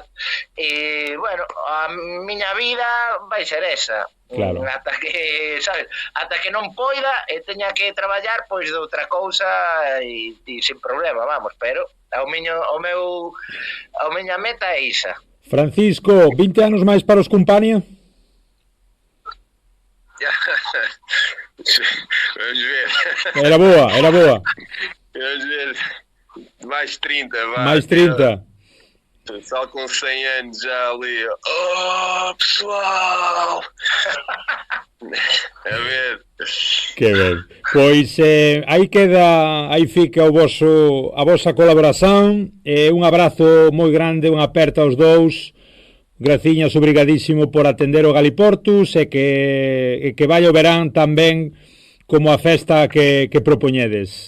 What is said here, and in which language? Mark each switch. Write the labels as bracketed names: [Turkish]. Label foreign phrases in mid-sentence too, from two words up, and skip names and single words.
[Galician] E, bueno, a miña vida vai ser esa. Claro. Ata que, sabes, ata que non poida e teña que traballar pois de outra cousa e sin problema, vamos, pero a miña meta é isa. Francisco, 20 anos máis para os Compania? [Portuguese] Vamos ver. Era boa. Vamos ver. Mais 30, vai. Mais 30. Pessoal com 100 anos já ali. Oh, pessoal! [Galician] A ver. Que ben. Pois aí fica a vosa colaboración. Un abrazo moi grande, unha aperta aos dous. Graciñas, obrigadísimo por atender o Galiportus e que vai o verán tamén como a festa que propoñedes.